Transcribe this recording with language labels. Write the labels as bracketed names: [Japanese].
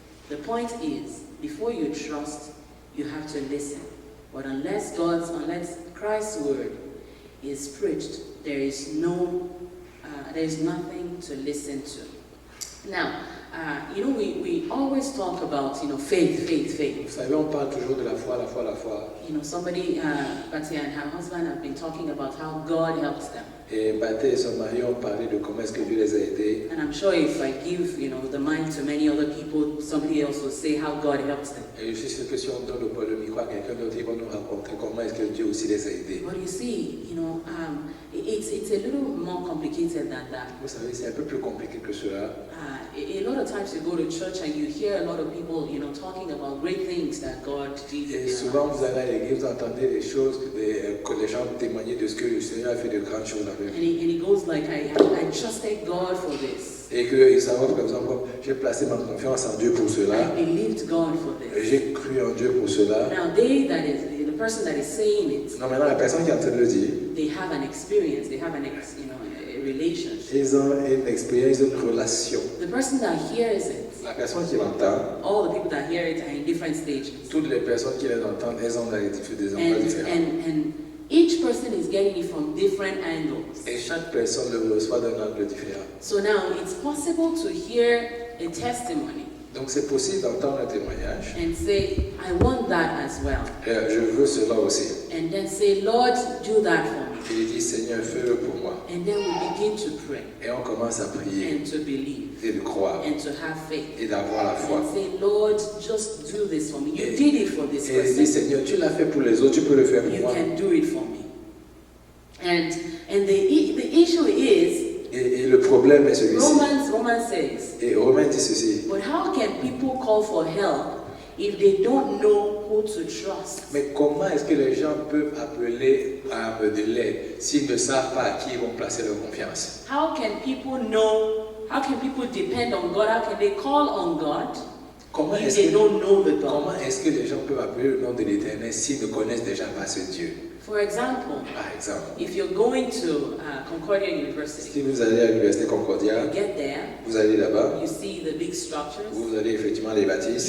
[English] The point is, before you trust, you have to listen. But unless Christ's word is preached, there is nothing to listen to. Now, we always talk about, faith. [French] Vous savez, on parle toujours de la foi, la foi, la foi. [English] Somebody, Batia and her husband have been talking about how God helps them. [French] Et Baté et son mari ont parlé de comment est-ce que Dieu les a aidés. [English] And I'm sure if I give, the mic to many other people, somebody else will say how God helps them. [French] Et je suis sûr que si on donne le micro à quelqu'un d'autre, il va nous raconter comment est-ce que Dieu aussi les a aidés. [English] But you see, it's a little more complicated than that. [French] Vous savez, c'est un peu plus compliqué que cela. [English] A lot of times you go to church and you hear a lot of people, talking about great things that God did. [French] Et souvent, vous allez à l'église, vous entendez des choses que les gens témoignent de ce que le Seigneur a fait de grandes choses dans leur vie. [English] And he goes like, I trusted God for this. [French] Et qu'ils savent, par exemple, j'ai placé ma confiance en Dieu pour cela. [English] I believed God for this. [French] J'ai cru en Dieu pour cela. [English] Now the person that is saying it, [French] Non, maintenant, la personne qui est en train de le dire, [English] they have an experience, they have a relationship. [French] ils ont une expérience, une relation. [English] The person that hears it, [French] La personne qui l'entend, [English] all the people that hear it are in different stages. [French] toutes les personnes qui l'entendent, elles ont des endroits différents. [English] And each person is getting it from different angles. [French] Et chaque personne le reçoit d'un angle différent. [English] So now it's possible to hear a testimony [French] Donc c'est possible d'entendre un témoignage. [English] and say, I want that as well. [French] Je veux cela aussi. [English] And then say, Lord, do that for me. [French] Et il dit, Seigneur, fais-le pour moi. [English] And then we begin to pray [French] Et on commence à prier [English] and to believe [French] et de croire [English] and to have faith. [French] et d'avoir la foi. [English] And say, Lord, just do this for me. You did it for this [French] Et il dit, [English] person. [French] Seigneur, tu l'as fait pour les autres, tu peux le faire pour [English] You [French] moi. [English] can do it for me. And the issue is, [French] Et le problème est celui-ci. [English] Romans says, [French] Et Romain dit ceci. [English] but how can people call for help if they don't know who to trust? [French] Mais comment est-ce que les gens peuvent appeler à de l'aide s'ils ne savent pas à qui ils vont placer leur confiance? [English] How can people know? How can people depend on God? How can they call on God [French] Comment [English] if [French] est-ce [English] they don't know the [French] comment [English] God? [French] est-ce que les gens peuvent appeler le nom de l'Éternel s'ils ne connaissent déjà pas ce Dieu? [English] For example, [French] Par exemple, [English] if you're going to Concordia University, [French] si vous allez à l'Université Concordia, [English] you get there, [French] vous allez là-bas, [English] you see the big structures, [French] vous allez effectivement les bâtisses,